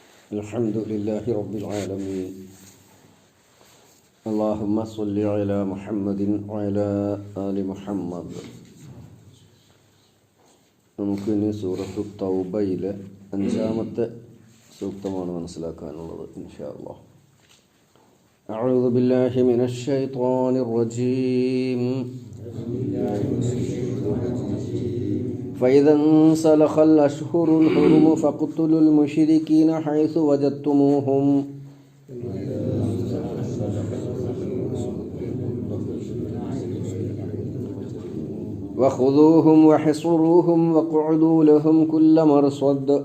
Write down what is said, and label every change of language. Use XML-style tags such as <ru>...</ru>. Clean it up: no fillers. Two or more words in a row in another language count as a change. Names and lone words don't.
<ar>الحمد لله رب العالمين. اللهم صل على محمد وعلى آل محمد.</ar> <ml>നമുക്കിനി സൂറത്തു തൗബയിലെ 5-ാമത്തെ സൂക്തമാണ് മനസ്സിലാക്കാനുള്ളത്</ml> <ar>إن شاء الله. أعوذ بالله من الشيطان الرجيم. فإذا انسلخ الأشهر الحرم فاقتلوا المشركين حيث وجدتموهم وخذوهم وحصروهم واقعدوا لهم كل مرصد</ar>